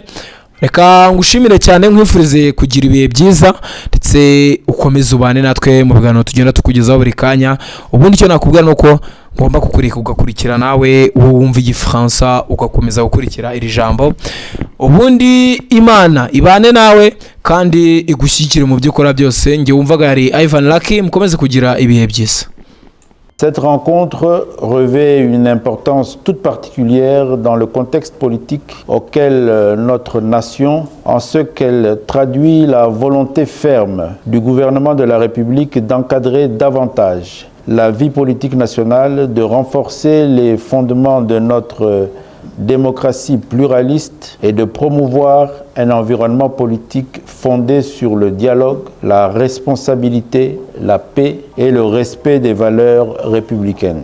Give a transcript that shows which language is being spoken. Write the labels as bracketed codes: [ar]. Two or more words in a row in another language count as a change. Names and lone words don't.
[rw] Reka ngushimire cyane, nkwifurize kugira ibihe byiza, ndetse ukomeze ubane natwe mu biganiro tugenda tukugezaho buri kanya. Ubundi icyo nakubwira ni uko ngomba kukurika ugakurikira nawe wumva igifaransa ugakomeza gukurikira iri jambo. Ubundi Imana ibane nawe kandi igushyigikire mu byo ukora byose. Nge wumvaga yari Ivan Lucky, mukomeze kugira ibihe byiza. [fr] Cette rencontre revêt une importance toute particulière dans le contexte politique auquel notre nation, en ce qu'elle traduit la volonté ferme du gouvernement de la République d'encadrer davantage la vie politique nationale, de renforcer les fondements de notre démocratie pluraliste et de promouvoir un environnement politique fondé sur le dialogue, la responsabilité, la paix et le respect des valeurs républicaines.